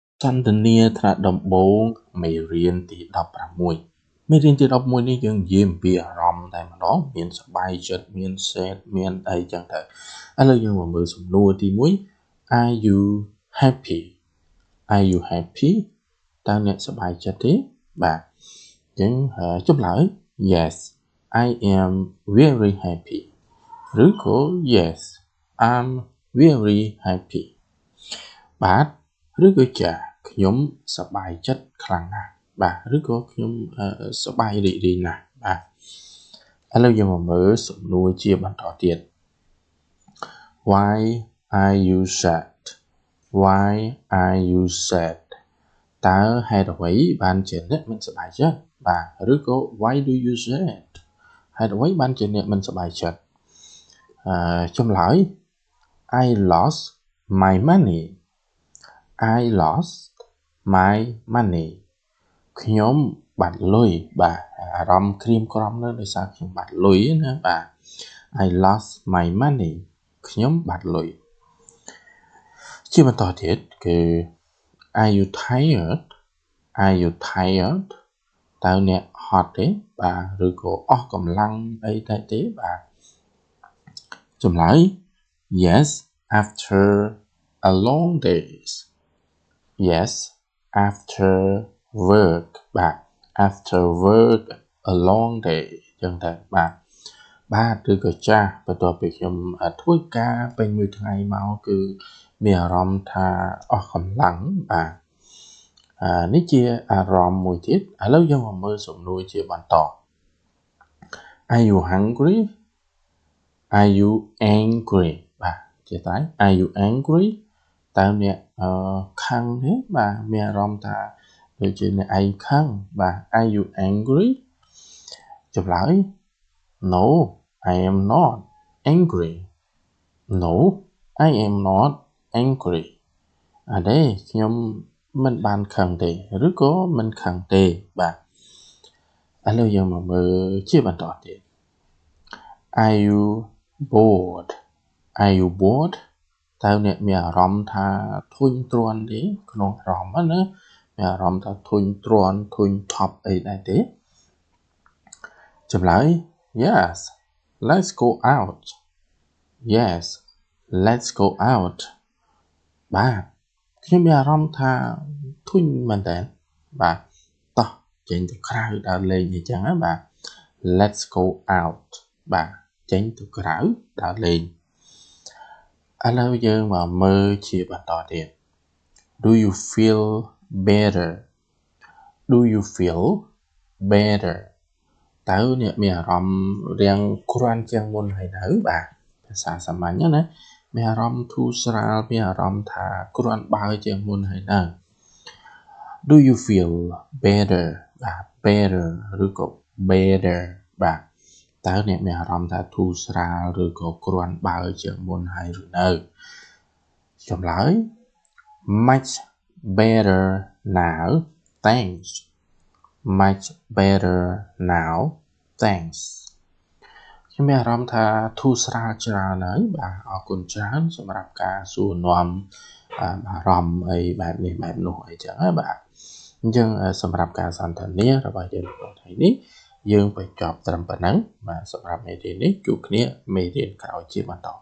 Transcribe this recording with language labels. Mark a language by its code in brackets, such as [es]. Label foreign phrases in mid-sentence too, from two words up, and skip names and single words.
[km] ចន្ទនាថ្នាក់ដំបូងមេរៀនទី16មេរៀនទី16នេះយើងនិយាយអំពីអារម្មណ៍តែម្ដង មានសប្បាយចិត្តមាន sad មានអីចឹងទៅឥឡូវយើងមកមើលសំណួរទី1 [en] Are you happy Are you happy [km] តើអ្នកសប្បាយចិត្តទេបាទអញ្ចឹងចម្លើយ [en] Yes I am very happy [km] ឬក៏ [en] Yes I'm very happy [km] បាទឬក៏ចាខ្ញុំសប្បាយចិត្តខ្លាំងណាស់បាទឬក៏ខ្ញុំសប្បាយរីករាយណាស់បាទឥឡូវយើងមកមើលសំណួរជាបន្តទៀត [en] Why are you sad Why are you sad [km] តើហេតុអ្វីបានជាអ្នកមិនសប្បាយចិត្តបាទឬក៏ [en] Why do you sad [km] ហេតុអ្វីបានជាអ្នកមិនសប្បាយចិត្តចម្លើយ [en] I lost my money I lost my money [km] ខ្ញុំបាត់លុយបាទអារម្មណ៍ក្រៀមក្រំនៅដោយសារខ្ញុំបាត់លុយណាបាទ [en] I lost my money [km] ខ្ញុំ បាត់លុយជាបន្តទៀតគឺ [en] Are you tired Are you tired [km] តើអ្នកហត់ទេបាទឬក៏អ ស់កម្លាំងអីតែទេបាទចម្លើយ [en] Yes after a long days Yes after work [km] បាទ [en] after work a long day [km] ចឹងទៅបាទឬក៏ចាស់បន្ទាប់ពីខ្ញុំធ្វើការពេញមួយថ្ងៃមកគឺមានអារម្មណ៍ថាអស់កម្លាំងបាទនេះជាអារម្មណ៍មួយទៀតឥឡូវយើងមកមើលសំណួរជាបន្ត [en] Are you hungry Are you angry [km] បាទជាតែ [en] Are you angry [km] តើអ្នកខឹង ទេបាទមានអារម្មណ៍ថាដូចជាអ្នកឯងខឹងបាទ [en] Are you angry [km] ចម្លើយ [en] No I am not angry No I am not angry [km] អត់ទេខ្ញុំមិនបានខឹងទេឬក៏មិនខឹងទេបាទឥឡូវយើងមកមើលជាបន្តទៀត [en] Are you bored Are you bored [km] តើអ្នកមានអារម្មណ៍ថាធុញទ្រាន់ទេក្នុងអារម្មណ៍ណាមានអារម្មណ៍ថាធុញទ្រាន់ធុញថប់អីដែរទេ ចម្លើយ [en] Yes let's go out Yes let's go out [km] បាទខ្ញុំមានអារម្មណ៍ថាធុញមែនតើបាទតោះចេញទៅក្រៅដើរលេងអញ្ចឹងណាបាទ [en] Let's go out [km] បាទចេញទៅក្រៅដើរលេងឥ ឡូវយើងមកមើលជាបន្តទៀត [en] Do you feel better Do you feel better [km] តើអ្នកមានអារម្មណ៍រាងគ្រាន់ជាងមុនហើយនៅបាទភា សាសាមញ្ញណាមានអារម្មណ៍ធូរស្រាលមានអារម្មណ៍ថាគ្រាន់បើជាងមុនហើយនៅ [en] Do you feel better [km] បាទ better ឬក៏ better បាទតើអ្នកមានអារម្មណ៍ថាធូរស្រាលឬក៏គ្រាន់បើជាង មុនហើយឬនៅចម្លើយ [en] Much better now thanks Much better now [km] thanks ខ្ញុំមានអារម្មណ៍ថាធូរស្រាលច្រើនហើយបាទអរគុណច្រើនសម្រាប់ការសួរនាំអារម្មណ៍អីបែបនេះបែបនោះអីចឹងណាបាទអញ្ចឹងសម្រាប់ការសន្ទនារបស់យើងក្នុងថ្ងៃនេះយើងបញ្ចប់ត្រឹមប៉ុណ្ណឹងបាទសម្រាប់មេរៀននេះជួបគ្នាមេរៀនក្រោយជាបន្ត